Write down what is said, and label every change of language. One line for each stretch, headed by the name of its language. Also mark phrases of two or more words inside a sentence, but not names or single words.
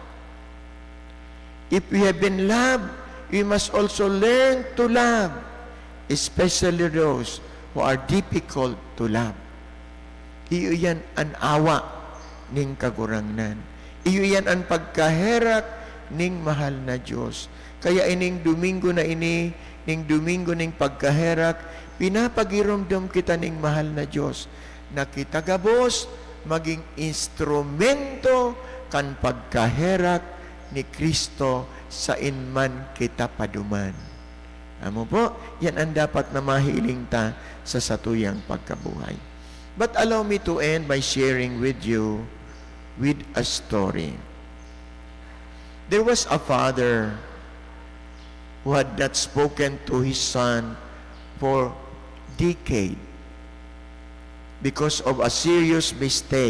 English: If we have been loved, we must also learn to love, especially those who are difficult to love.
Bikol: Iyo yan ang awa ning kagurangnan. Iyo yan ang pagkaherak ning mahal na Diyos. Kaya ining Domingo na ini, ning Domingo ning pagkaherak, pinapagiromdom kita ning mahal na Diyos na kita gabos maging instrumento kan pagkaherak ni Kristo sa inman kita paduman. Amo po, yan ang dapat na mahiling ta sa satuyang pagkabuhay.
English: But allow me to end by sharing with you with a story. There was a father who had not spoken to his son for decade because of a serious mistake.